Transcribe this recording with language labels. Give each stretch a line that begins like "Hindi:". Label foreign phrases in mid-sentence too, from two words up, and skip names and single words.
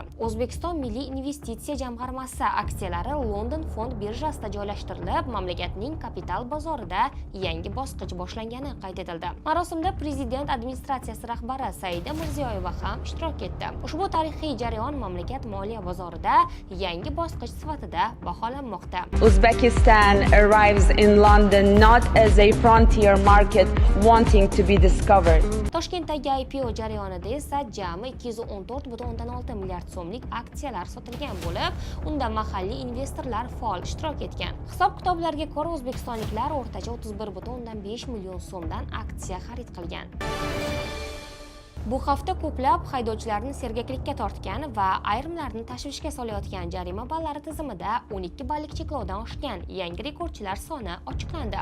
Uzbek: O'zbekiston Milliy investitsiya jamg'armasi aksiyalari London fond birjasida joylashtirilib, mamlakatning kapital bozorida yangi bosqich boshlangani qayd etildi. Marosimda Prezident administratsiyasi rahbari Saida Mirziyoyeva ham ishtirok etdi. Ushbu tarixiy jarayon mamlakat moliya bozorida yangi bosqich sifatida baholanmoqda.
English: Uzbekistan arrives in London not as a frontier market wanting to be discovered.
Uzbek: Toshkentdagi IPO jarayonida esa jami 214,6 milliard so'mlik aksiyalar sotilgan bo'lib, unda mahalliy investorlar faol ishtirok etgan. Hisob-kitoblarga ko'ra o'zbekistonliklar o'rtacha 31,5 million so'mdan aksiya xarid qilgan. Bu hafta ko'plab haydovchilarni sergaklikka tortgan va ayrimlarni tashvishga solayotgan jarima ballari tizimida 12 ballik cheklovdan oshgan yangi rekordchilar soni ochiqlandi.